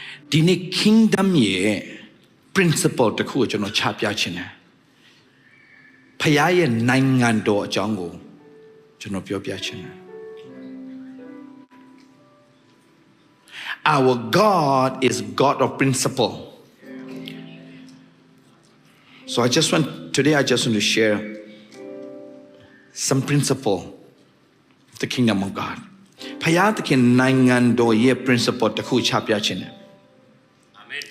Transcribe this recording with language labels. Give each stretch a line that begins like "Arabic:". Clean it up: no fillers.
Burmese: ဒီနေ့ kingdom ရဲ့ principle တခုကိုကျွန်တော်ချပြချင်တယ်ဖခင်ရဲ့နိုင်ငံတော်အကြောင်းကိုကျွန်တော်ပြောပြချင်တယ်
English: Our God is God of principle. So today I just want to share some principle of the kingdom of God.
Burmese: ဖခင်သခင်နိုင်ငံတော်ရဲ့ principle တခုချပြချင်တယ် Amen.